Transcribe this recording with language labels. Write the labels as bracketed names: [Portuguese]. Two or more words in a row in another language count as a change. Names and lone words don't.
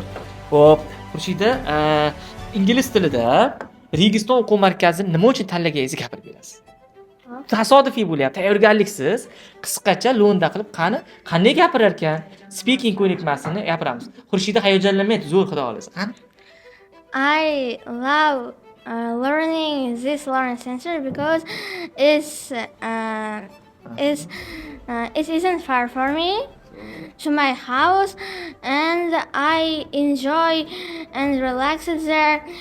[Uzbek] Xo'p, Xurshida, ingliz tilida Registon o'quv markazini nima uchun tanlaganingizni gapirib berasiz? Tasodifiy bo'lyapti, tayyorgarliksiz, qisqacha lo'nda qilib qanday gapirar ekan, speaking ko'nikmasini gapiramiz. Xurshida hayajonlanmaydi, zo'r xudo xolasa. Qani? [English] I love learning this learning center because it isn't far for me to my house, and I enjoy and relax there.